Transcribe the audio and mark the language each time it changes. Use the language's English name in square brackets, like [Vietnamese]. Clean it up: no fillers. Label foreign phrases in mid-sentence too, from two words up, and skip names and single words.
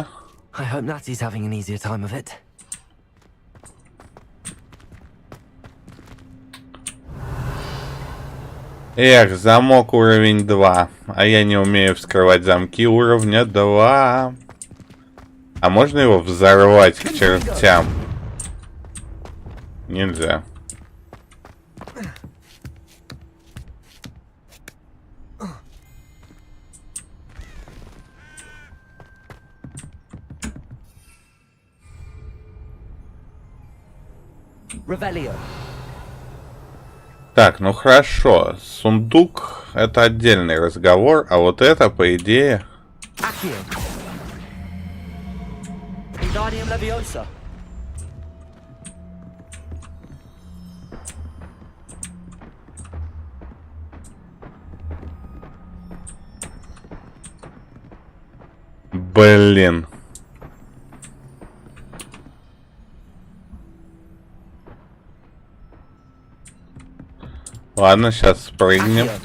[English] I hope Natty's having an easier time of it. [Russian] Эх, замок уровень 2. А я не умею вскрывать замки уровня 2. А можно его взорвать к чертям? Нельзя. Revelio. Так, ну хорошо. Сундук — это отдельный разговор, а вот это, по идее... Accio. Wingardium Leviosa. Блин. Ладно, сейчас спрыгнем.